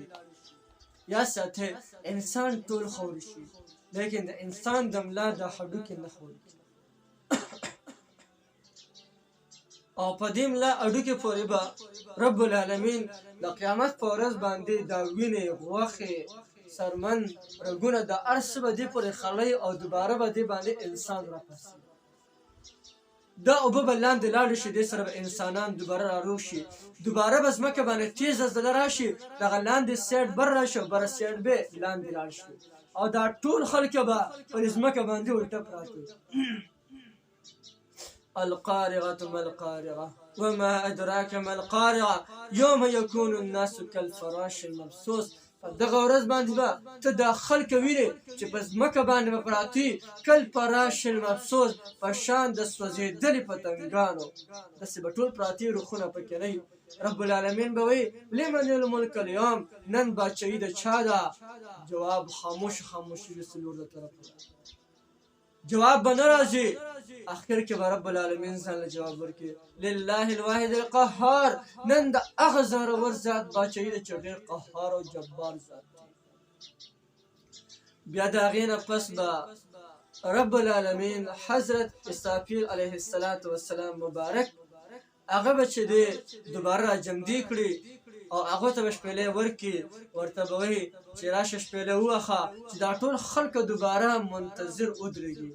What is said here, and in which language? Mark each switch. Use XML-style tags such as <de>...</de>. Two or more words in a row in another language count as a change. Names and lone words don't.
<ps>یا ساته انسان ټول خوري شي، لیکن د انسان د ملا د هډوکي نه خوري، او په دې ملا هډوکي پورې به رب العالمین د قیامت په ورځ باندې دا وینې، غوښې، سرمن، رګونه د هر څه به دې پورې خړی، او دوباره به دې باندې انسان راپاڅي. دا اوبه به لاندې لاړې شي، دې سره به انسانان دوباره راروغ شي، دوباره به ځمکه باندې تیزه زله راشي، دغه لاندې سایډ بر راشي او بره سایډ به لاندې لاړ شي او دا ټول خلک به پر ځمکه باندې الټه پراته.</ps> <ar>القارعة ما القارعة وما أدراك ما القارعة يوم يكون الناس كالفراش المبثوث.</ar> <ps>دغه ورځ باندې به ته دا خلک وینې چې په ځمکه باندې به پراته</ps> <ar>کالفراش المبثوث،</ar> <ps>په شان د سوځېدلي پتنګانو داسې به ټول پراته روخونه پکې نه وي. رب العالمین به وایي</ps> <ar>لمن الملک اليوم،</ar> <ps>نن باچهي د چا ده؟ جواب خاموشي د څلور د طرفه جواب به نه راځي. اخر کې به رب العالمین ځان له جواب ورکړي</ps> <ar>لله الواحد القهار،</ar> <ps>نن د هغه زورور ذات باچهي ده چې ډېر قهار او جبار ذات دی. بیا د هغې نه پس به رب العالمین حضرت اسرافیل علیه السلام مبارک هغه به چې دی دوباره راجمدي کړي او هغه ته به شپېلۍ ورکړي، ورته به وایي چې راشه شپېلۍ ووهه چې دا ټول خلک دوباره منتظر ودرېږي.</ps>